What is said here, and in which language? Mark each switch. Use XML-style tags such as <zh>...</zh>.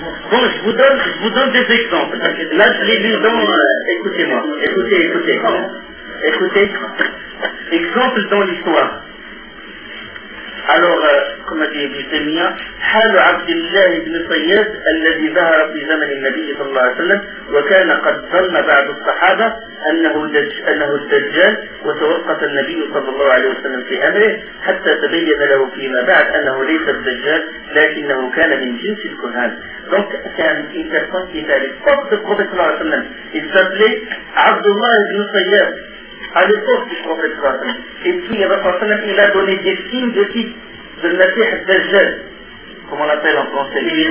<fr>Bon, je vous donne des exemples. Là, je l'ai mis dans... Écoutez, exemple dans l'histoire. Alors, comme a dit Ibn Taymiyyah,</fr> <ar>حال عبد الله بن صياد الذي ظهر في زمن النبي صلى الله عليه وسلم وكان قد ظن بعض الصحابة أنه الدجال وتوقف النبي صلى الله عليه وسلم في أمره حتى تبين له فيما بعد أنه ليس الدجال لكنه كان من جنس الكهان.</ar> <fr>Donc c'est une personne qui est à l'époque du prophète صلى الله عليه وسلم. Il s'appelait عبد الله بن صياد à l'époque du prophète صلى الله عليه وسلم. Et puis il a donné des signes de qui de la fille الدجال. Comment on l'appelle en français?</fr>